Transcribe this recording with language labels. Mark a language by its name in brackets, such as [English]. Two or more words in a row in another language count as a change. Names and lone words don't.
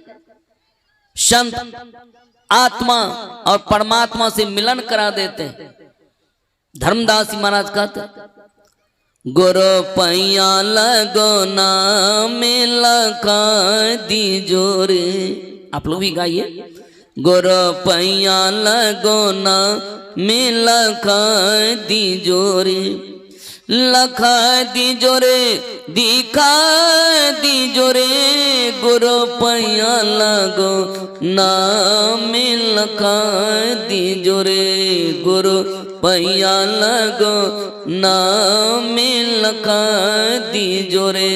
[Hindi] संत आत्मा और परमात्मा से मिलन करा देते हैं। धर्मदास महाराज कहते हैं, गुरु पैया लगो नाम लखा दीजो रे। आप लोग भी गाइए, गुरु पैया लगो नाम लखा दीजो रे, लखा दीजो रे, दिखा दीजो रे, गुरु पैया लगो नाम लखा दीजो रे, गुरु पैया लगो नाम लखा दीजो रे।